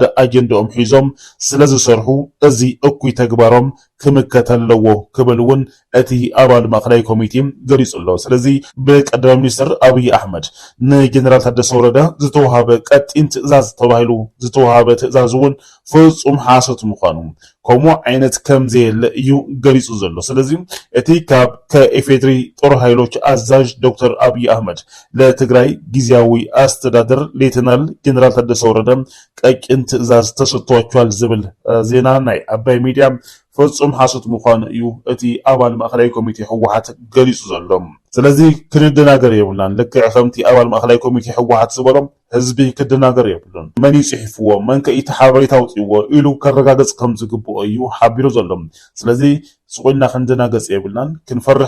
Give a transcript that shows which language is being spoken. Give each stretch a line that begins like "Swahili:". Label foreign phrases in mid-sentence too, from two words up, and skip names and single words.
Tigrinya: አጀንዳኦም ሒዞም ስለዝሰርሑ እዚ እኩይ ተግባሮም ክምከተለዎ ክብልውን እቲ አባል ማእኸላይ ኮሚቴ ገሊጹሎ ስለዚ በቀዳማይ ሚኒስትር አብይ አሕመድ ንጀነራል ታደሰ ወረደ ዝተዋሃበ ቀጢን ትእዛዝ ተባሂሉ ዝተዋሃበ ትእዛዝ እውን ፍጹም ሓሶት ምዃኑ ከምኡ ዓይነት ከም ዘየለ እዩ ገሊጹ ዘሎ ስለዚ እቲ ካብ
Amharic: ከኢፌድሪ ጦር ኃይሎች አዛዥ ዶክተር አብይ አህመድ ለትግራይ ጊዜያዊ አስተዳደር ሌተናል ጀነራል ታደሰ
Tigrinya: ወረደ
Amharic: ቀጭን ትእዛዝ ተሰጥቷቸዋል
Tigrinya: ዝብል ዜና ናይ አባይ ሚዲያ ፍጹም ሓሶት ምዃኑ እዩ እቲ አባል ማእኸላይ ኮሚቴ ህወሓት ገሊጹ ዘሎ ስለዚ ክንደናገር የብልናን ልክዕ ከምቲ አባል ማእኸላይ ኮሚቴ ህወሓት ዝበሎም ህዝቢ ክደናገር የብሉን መን ይጽሕፍዎ መን ከኢቲ ሓበሬታ አውፅዎ ኢሉ ከረጋገጽ ከም ዝግብኦ እዩ ሓቢሩ ዘሎ ስለዚ ስቆልና ክንደናገጽ የብልናን ክንፈርሕ